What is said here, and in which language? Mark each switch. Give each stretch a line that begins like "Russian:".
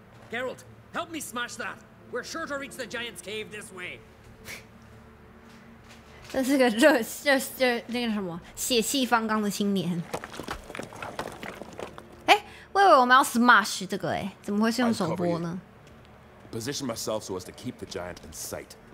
English: Geralt, help me smash that. We're sure to reach the giant's cave this way.
Chinese: 这是个那个什么血气方刚的青年。哎，我以为我们要 smash 这个，哎，怎么会是用手拨呢
English: ？Position myself so as to keep the giant in sight.